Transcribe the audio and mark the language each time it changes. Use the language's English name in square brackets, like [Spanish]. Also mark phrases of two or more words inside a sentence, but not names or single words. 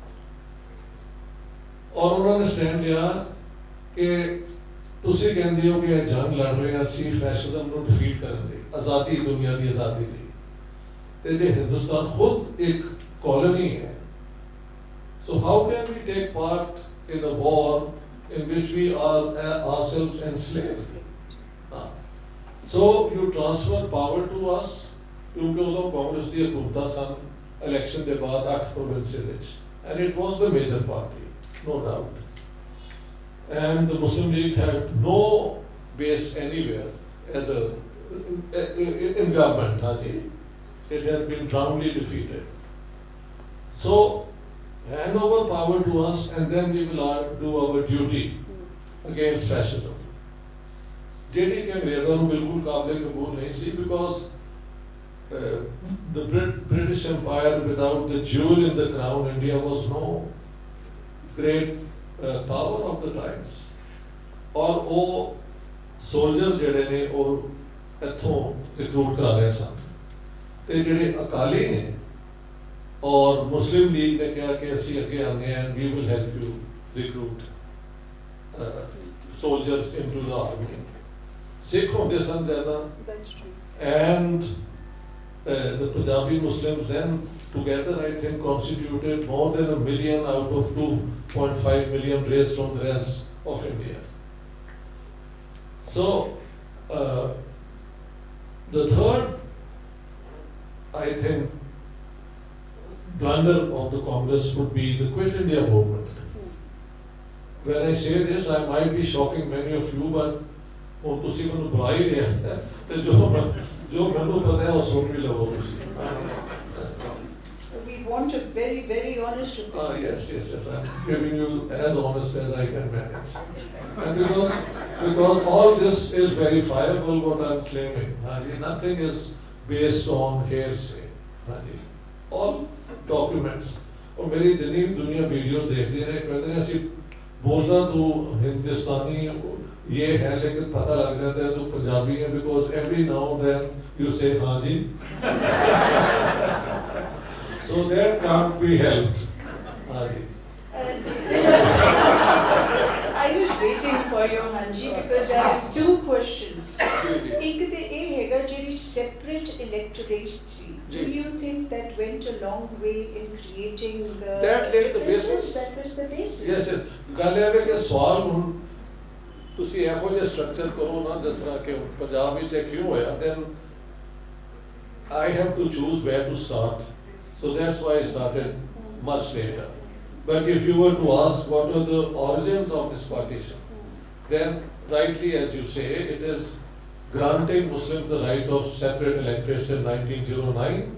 [Hindi] और उन्होंने स्टैंड लिया कि [Punjabi] ਤੁਸੀਂ ਕਹਿੰਦੇ ਹੋ ਕਿ ਇਹ ਜੰਗ ਲੜ ਰਹੇ ਆ ਅਸੀਂ ਫੈਸ਼ਨਿਜ਼ਮ ਨੂੰ ਡਿਫੀਟ ਕਰਨ ਦੇ ਆਜ਼ਾਦੀ ਦੁਨੀਆ ਦੀ ਆਜ਼ਾਦੀ ਲਈ ਤੇ ਜੇ ਹਿੰਦੁਸਤਾਨ ਖੁਦ ਇੱਕ ਕਾਲੋਨੀ ਹੈ [English] so how can we take part in a war in which we are ourselves enslaved? So you transfer power to us [Punjabi] ਕਿਉਂਕਿ ਉਦੋਂ ਕਾਂਗਰਸ ਦੀ ਹਕੂਮਤਾਂ ਸਨ ਇਲੈਕਸ਼ਨ ਦੇ ਬਾਅਦ 8 ਪ੍ਰੋਵਿੰਸਿਸ ਵਿੱਚ [English] and it was the major party. No doubt. And the Muslim League had no base anywhere as in government. It has been roundly defeated. So, hand over power to us and then we will do our duty against fascism. [Punjabi] ਜਿਹੜੀ ਕਿ ਅੰਗਰੇਜ਼ਾਂ ਨੂੰ ਬਿਲਕੁਲ ਕਾਬਲੇ ਕਬੂਲ ਨਹੀਂ ਸੀ [English] because the British Empire without the jewel in the crown, India was no great power of the times. [Hindi] और वो [Punjabi] soldiers ਜਿਹੜੇ ਨੇ ਉਹ ਇੱਥੋਂ recruit ਕਰਾ ਰਹੇ ਸਨ ਤੇ ਜਿਹੜੇ ਅਕਾਲੀ ਨੇ ਔਰ ਮੁਸਲਿਮ ਲੀਗ ਨੇ ਕਿਹਾ ਕਿ ਅਸੀਂ ਅੱਗੇ ਆਉਂਦੇ ਹਾਂ [English] we will help you recruit soldiers into the army. [Punjabi] ਸਿੱਖ ਹੁੰਦੇ ਸਨ ਜ਼ਿਆਦਾ [English] and the Punjabi Muslims then together I think constituted more than 1 million out of 2.5 million raised from the rest of India. So the third I think blunder of the Congress would be the Quit India movement. When I say this I might be shocking many of you but [Punjabi] ਹੁਣ ਤੁਸੀਂ ਮੈਨੂੰ ਬੁਲਾ ਹੀ ਲਿਆ ਤੇ ਜੋ ਮੈਨੂੰ ਪਤਾ ਹੈ ਉਹ ਸੁਣ ਵੀ ਲਵੋ ਤੁਸੀਂ [English] want a very, very honest opinion. Yes. I'm giving you as honest as I can manage. And because all this is verifiable, what I'm claiming, nothing is based on hearsay. All documents. [Hindi] और मेरी जितनी दुनिया वीडियोस देखती है कहते हैं ऐसी बोलना तो हिंदुस्तानी ये है लेकिन पता लग जाता है तो पंजाबी है [English] because every now and then you say [Hindi] हाँ जी. [English] So that can't be helped. [Hindi] हाँ जी. [English] I was waiting for your Hanji because I have two questions. [Punjabi] ਇੱਕ ਤਾਂ ਇਹ ਹੈਗਾ ਜਿਹੜੀ [English] separate electorate [Punjabi] सी. [English] Do you think that went a long way in creating the That laid the differences? basis. That was the basis. Yes. [Punjabi] ਗੱਲ ਇਹ ਹੈ ਕਿ ਸਵਾਲ ਹੁਣ ਤੁਸੀਂ ਇਹੋ ਜਿਹਾ ਸਟਰਕਚਰ ਕਰੋ ਨਾ ਜਿਸ ਤਰ੍ਹਾਂ ਕਿ ਪੰਜਾਬ ਵਿੱਚ ਇਹ ਕਿਉਂ ਹੋਇਆ [English] then I have to choose where to start. So that's why I started much later. But if you were to ask what were the origins of this partition, then rightly as you say, it is granting Muslims the right of separate electorates in 1909.